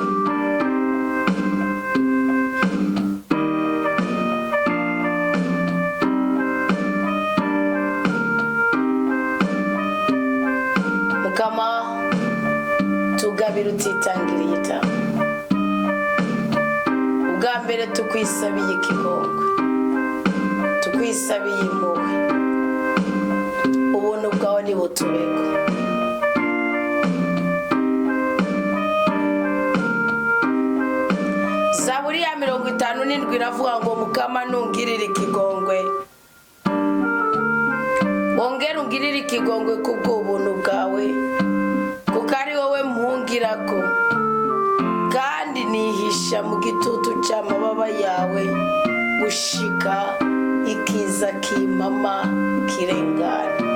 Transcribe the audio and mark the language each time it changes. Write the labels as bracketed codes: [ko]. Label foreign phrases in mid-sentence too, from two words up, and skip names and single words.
[rn] Mukama tugabira utitangiriye itama. Ubwa mbere tukwisabiye ikigongwe, tukwisabiye impuhwe, ubuntu bwawe nibutubeko. Zaburi ya 57 iravuga ngo mukama nungirire ikigongwe, wongere ungirire ikigongwe kubw'ubuntu bwawe, kuko ari wowe mpungirako kandi nihisha mu gitutu cy'amababa yawe gushika ikiza kimama kirengana.